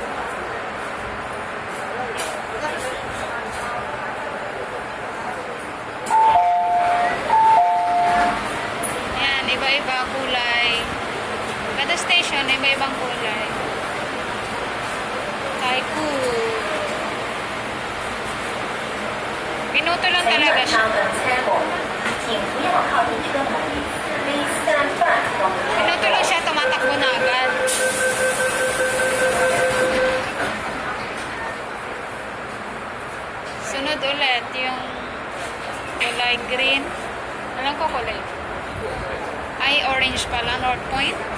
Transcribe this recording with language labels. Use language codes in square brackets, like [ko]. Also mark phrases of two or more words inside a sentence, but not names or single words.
[tl] Ayan, iba-iba kulay. Kada station, iba-ibang kulay. Taiko. Minuto lang [zh] 请 [tl] talaga [zh] 问 [tl] siya. [zh] 长等车门，请不要靠近车门。 [en] Please stand back from the train [tl] Minuto lang door. siya, tumatakbo na agad. Sunod ulit yung kulay green. Alam ko kulay. Ay, orange pala, North Point.